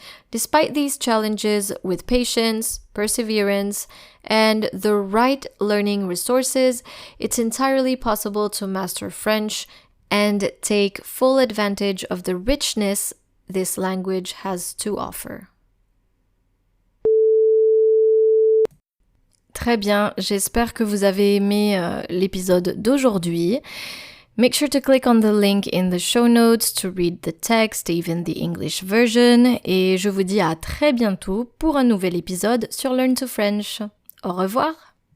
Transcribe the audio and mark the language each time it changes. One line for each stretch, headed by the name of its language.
English: Despite these challenges, with patience, perseverance, and the right learning resources, it's entirely possible to master French and take full advantage of the richness this language has to offer.
French: Très bien, j'espère que vous avez aimé l'épisode d'aujourd'hui.
English: Make sure to click on the link in the show notes to read the text, even the English version.
French: Et je vous dis à très bientôt pour un nouvel épisode sur Learn to French. Au revoir!